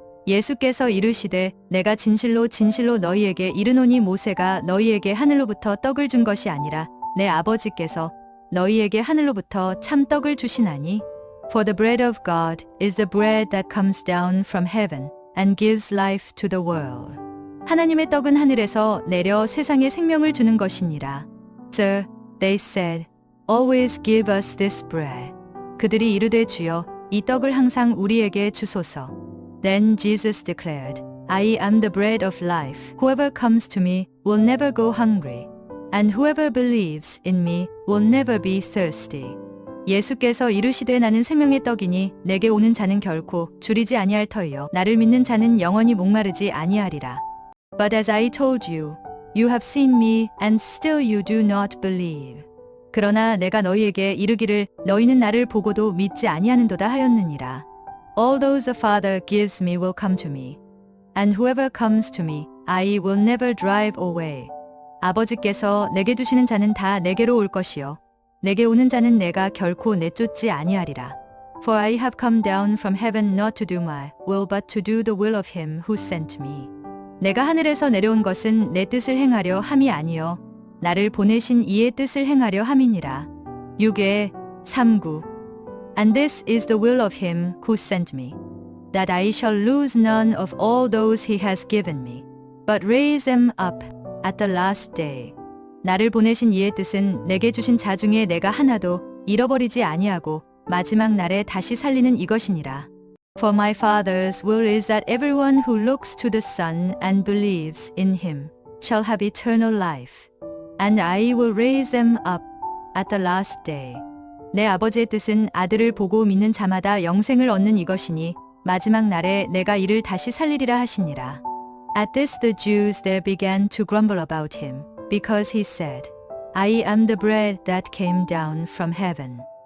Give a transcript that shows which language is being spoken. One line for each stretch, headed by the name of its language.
Korean: 예수께서 이르시되 내가 진실로 진실로 너희에게 이르노니 모세가 너희에게 하늘로부터 떡을 준 것이 아니라 내 아버지께서 너희에게 하늘로부터 참 떡을 주시나니
English: For the bread of God is the bread that comes down from heaven and gives life to the world.
Korean: 하나님의 떡은 하늘에서 내려 세상에 생명을 주는 것이니라.
English: Sir, they said, always give us this bread.
Korean: 그들이 이르되 주여, 이 떡을 항상 우리에게 주소서.
English: Then Jesus declared, I am the bread of life. Whoever comes to me will never go hungry, and whoever believes in me will never be thirsty.
Korean: 예수께서 이르시되 나는 생명의 떡이니 내게 오는 자는 결코 줄이지 아니할 터이요 나를 믿는 자는 영원히 목마르지 아니하리라.
English: But as I told you, you have seen me and still you do not believe.
Korean: 그러나 내가 너희에게 이르기를 너희는 나를 보고도 믿지 아니하는도다 하였느니라.
English: All those the Father gives me will come to me, and whoever comes to me, I will never drive away.
Korean: 아버지께서 내게 주시는 자는 다 내게로 올 것이요 내게 오는 자는 내가 결코 내쫓지 아니하리라.
English: For I have come down from heaven not to do my will but to do the will of him who sent me.
Korean: 내가 하늘에서 내려온 것은 내 뜻을 행하려 함이 아니요 나를 보내신 이의 뜻을 행하려 함이니라. 6의 3구
English: And this is the will of him who sent me, that I shall lose none of all those he has given me, but raise them up at the last day.
Korean: 나를 보내신 이의 뜻은 내게 주신 자 중에 내가 하나도 잃어버리지 아니하고 마지막 날에 다시 살리는 이것이니라.
English: For my Father's will is that everyone who looks to the Son and believes in him shall have eternal life, and I will raise them up at the last day.
Korean: 내 아버지의 뜻은 아들을 보고 믿는 자마다 영생을 얻는 이것이니 마지막 날에 내가 이를 다시 살리리라 하시니라.
English: At this the Jews there began to grumble about him, because he said, I am the bread that came down from heaven.